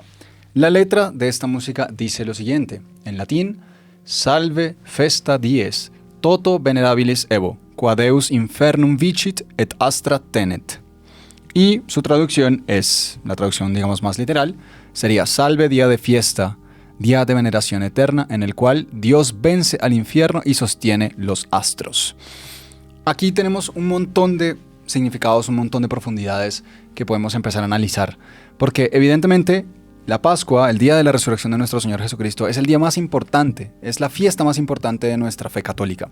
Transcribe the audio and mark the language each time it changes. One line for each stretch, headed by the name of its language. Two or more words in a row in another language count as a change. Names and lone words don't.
Spanish: La letra de esta música dice lo siguiente, en latín:
Latin: Salve Festa Dies, toto venerabilis Evo, qua Deus infernum vicit et astra tenet.
Spanish: Y su traducción es, la traducción digamos más literal, sería Salve Día de Fiesta, Día de veneración eterna, en el cual Dios vence al infierno y sostiene los astros. Aquí tenemos un montón de significados, un montón de profundidades que podemos empezar a analizar, porque evidentemente la Pascua, el día de la resurrección de nuestro Señor Jesucristo, es el día más importante, es la fiesta más importante de nuestra fe católica.